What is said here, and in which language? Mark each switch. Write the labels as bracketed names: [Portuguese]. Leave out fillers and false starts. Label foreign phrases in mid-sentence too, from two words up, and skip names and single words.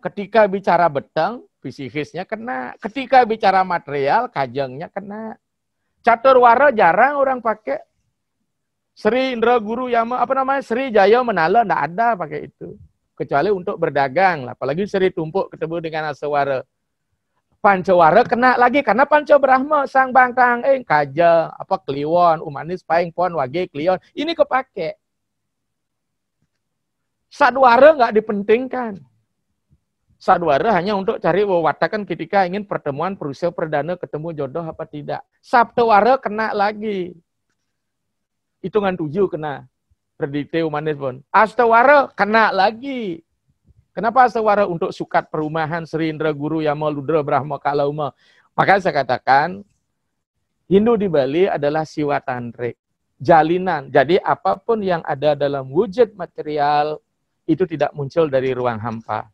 [Indonesian] Ketika bicara betang, psikisnya kena. Ketika bicara material, kajangnya kena. Caturwara jarang orang pakai. Sri Indra Guru Yama, Sri Jaya Menala, enggak ada pakai itu. Kecuali untuk berdagang, apalagi Sri Tumpuk ketemu dengan Asawara. Pancawara kena lagi karena Panca Brahma sang bangtang kaja kliwon umanis paing pon wage kliwon ini kepake. Sadwara enggak dipentingkan. Sadwara hanya untuk cari wewatakan ketika ingin pertemuan perusia perdana ketemu jodoh apa tidak. Sabtawara kena lagi. Hitungan 7 kena. Perdikte umanis pun. Astawara kena lagi. Kenapa Astawara? Untuk sukat perumahan Sri Indra Guru Yama Ludra Brahma Kalauma. Maka saya katakan Hindu di Bali adalah siwa tantrik. Jalinan. Jadi apapun yang ada dalam wujud material itu tidak muncul dari ruang hampa.